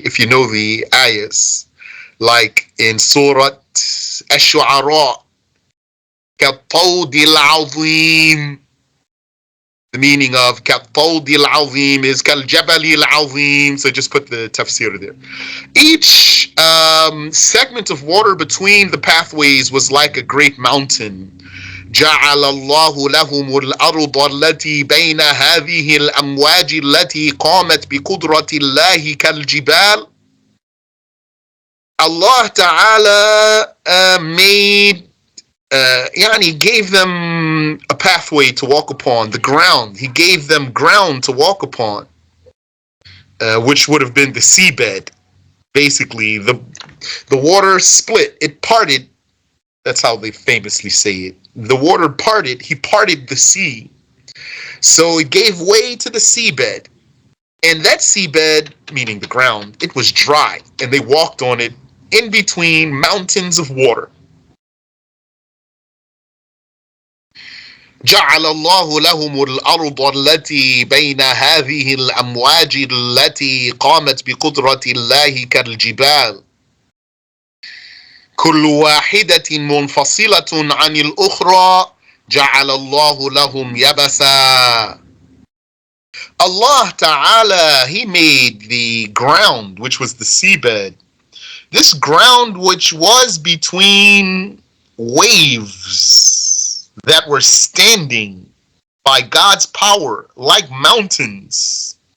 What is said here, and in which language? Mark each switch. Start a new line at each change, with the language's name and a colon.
English: If you know the ayahs, like in Surah Ash-Shu'ara,
Arabic: كَالطَّوْدِ الْعَظِيمِ.
English: The meaning of
Arabic: كَالطَّوْدِ الْعَظِيمِ
English: is
Arabic: كَالْجَبَلِ الْعَظِيمِ.
English: So just put the tafsir there. Each segment of water between the pathways was like a great mountain.
Arabic: جعل الله لهم الأرض التي بين هذه الأمواج التي قامت بقدرة الله كالجبال.
English: Allah Ta'ala made, gave them a pathway to walk upon, the ground. He gave them ground to walk upon, which would have been the seabed. Basically, the water split, it parted. That's how they famously say it. The water parted, he parted the sea. So it gave way to the seabed. And that seabed, meaning the ground, it was dry. And they walked on it in between mountains of water.
Arabic: جعل الله لهم الأرض التي بين هذه الأمواج التي قامت بقدرة الله كالجبال. كل واحدة منفصلة عن الأخرى جعل الله لهم يبسا.
English: Allah Ta'ala, He made the ground, which was the seabed. This ground which was between waves that were standing by God's power like mountains.